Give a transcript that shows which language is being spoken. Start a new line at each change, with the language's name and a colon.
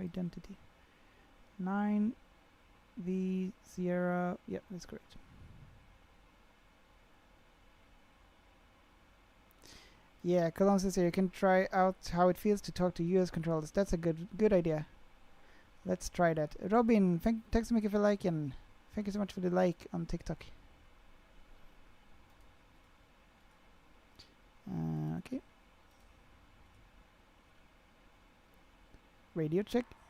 English: Identity 9 V Sierra. Yep, that's correct. Yeah, Cologne says here you can try out how it feels to talk to US controllers. That's a good idea. Let's try that.
Swedish: Robin, tack så mycket för liken.
English: Thank you so much for the like on TikTok. Okay. Radio check.